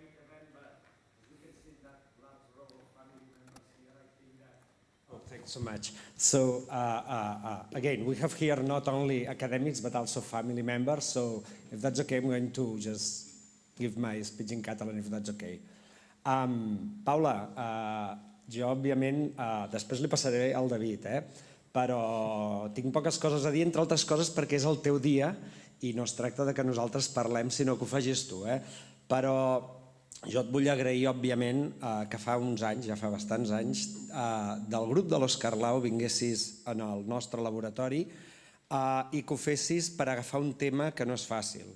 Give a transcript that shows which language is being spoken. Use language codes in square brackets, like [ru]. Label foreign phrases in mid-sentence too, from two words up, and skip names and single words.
[en] Oh, thanks so much. So again, we have here not only academics, but also family members. So if that's okay, I'm going to just give my speech in Catalan, if that's okay. [ca] Paula, jo, òbviament, després li passaré al David, però tinc poques coses a dir, entre altres coses perquè és el teu dia i no es tracta de que nosaltres parlem, sinó que ho facis tu. Però jo et vull agrair, òbviament, que fa uns anys, ja fa bastants anys, del grup de l'Òscar Lau vinguessis en el nostre laboratori i que ho fessis per agafar un tema que no és fàcil.